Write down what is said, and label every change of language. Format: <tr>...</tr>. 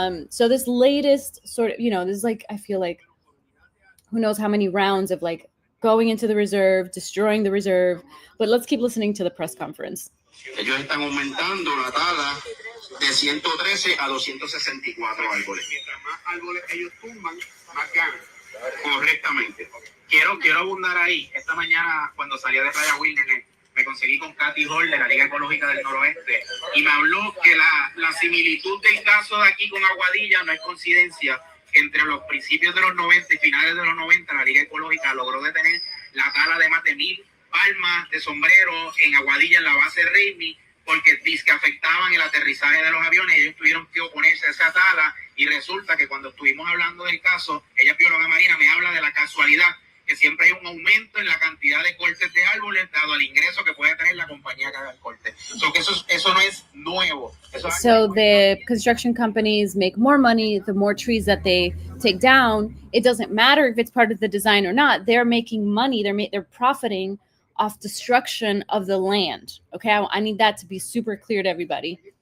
<en>So this latest sort of, you know, this is like, I feel like who knows how many rounds of like going into the reserve, destroying the reserve. But let's keep listening to the press conference.</en> <es>Ellos están aumentando la tala de 113 a 264 árboles. Mientras más árboles ellos tumban, más ganan. Correctamente. Quiero abundar ahí. Esta mañana, cuando salía de Playa Wilderness, me conseguí con Katy Hall de la Liga Ecológica del Noroeste y me habló que la similitud del caso de aquí con Aguadilla no es coincidencia. Entre los principios de los 90 y finales de los 90, la Liga Ecológica logró detener la tala de más de 1,000 palmas de sombrero en Aguadilla, en la base de Raimi, porque que afectaban el aterrizaje de los aviones. Ellos tuvieron que oponerse a esa tala y resulta que cuando estuvimos hablando del caso, ella es bióloga marina, me habla de la casualidad que siempre hay un aumento en la cantidad de cortes de árboles dado el ingreso que puede tener la compañía que haga el corte. Que eso no es nuevo.</es> <en>So the construction companies make more money the more trees that they take down. It doesn't matter if it's part of the design or not. They're making money. They're profiting off destruction of the land. Okay, I need that to be super clear to everybody.</en>